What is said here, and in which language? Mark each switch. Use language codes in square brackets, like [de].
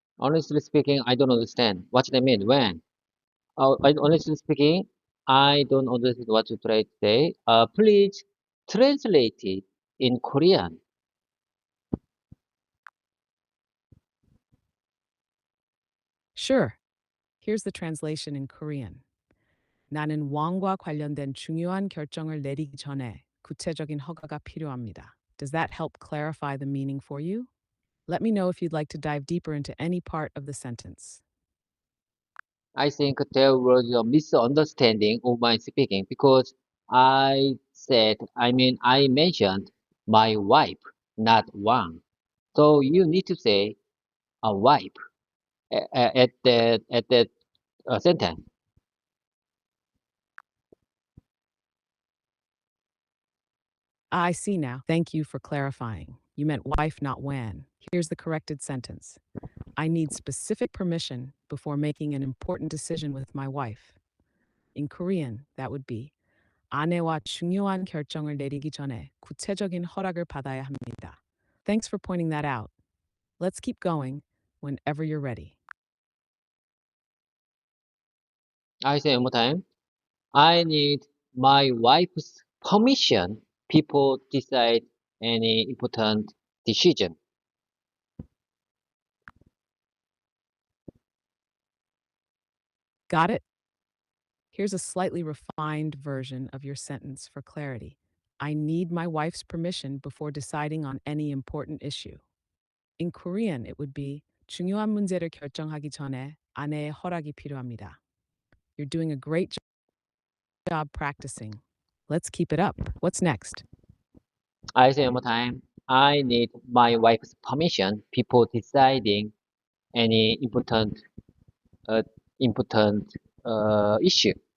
[en] Honestly speaking, I don't understand. What does that mean? When? Honestly speaking, I don't understand what to try to say. Please translate it in Korean. Sure. Here's the translation in Korean. [ko] 나는 왕과 관련된 중요한 결정을 내리기 전에 구체적인 허가가 필요합니다. [en] Does that help clarify the meaning for you? Let me know if you'd like to dive deeper into any part of the sentence. I think there was a misunderstanding of my speaking because I mentioned my wife, not Wang. So you need to say a wife at that sentence. I see now. Thank you for clarifying. You meant wife, not WAN. Here's the corrected sentence. I need specific permission before making an important decision with my wife. In Korean, that would be [ko] 아내와 중요한 결정을 내리기 전에 구체적인 허락을 받아야 합니다. [en] Thanks for pointing that out. Let's keep going whenever you're ready. I say one more time. I need my wife's permission before decide any important decision. Got it? Here's a slightly refined version of your sentence for clarity. I need my wife's permission before deciding on any important issue. In Korean, it would be [ko] 중요한 문제를 결정하기 전에 아내의 허락이 필요합니다. [en] You're doing a great job practicing. Let's keep it up. What's next? I say one more time. I need my wife's permission before deciding any uh, important issue.